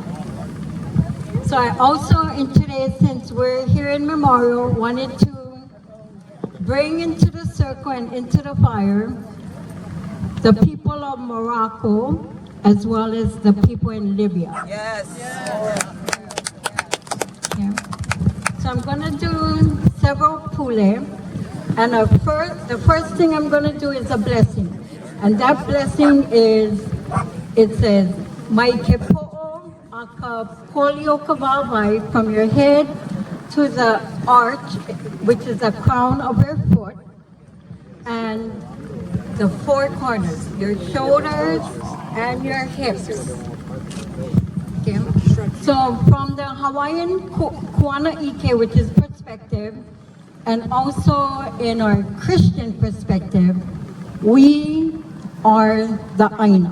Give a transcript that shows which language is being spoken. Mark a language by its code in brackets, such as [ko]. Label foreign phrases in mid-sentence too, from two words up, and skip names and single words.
[en] So I also, in today, since we're here in Memorial, wanted to bring into the circle and into the fire the people of Morocco, as well as the people in Libya. Yes. Yeah. So I'm gonna do several pule, and the first thing I'm gonna do is a blessing. And that blessing is, it says, [haw] Mai ke po'o aka polio kawawai, [en] from your head to the arch, which is the crown of your foot, and the four corners, your shoulders and your hips. Okay. So from the Hawaiian [haw] Kuana Ike, [en] which is perspective, and also in our Christian perspective, we are the Aina.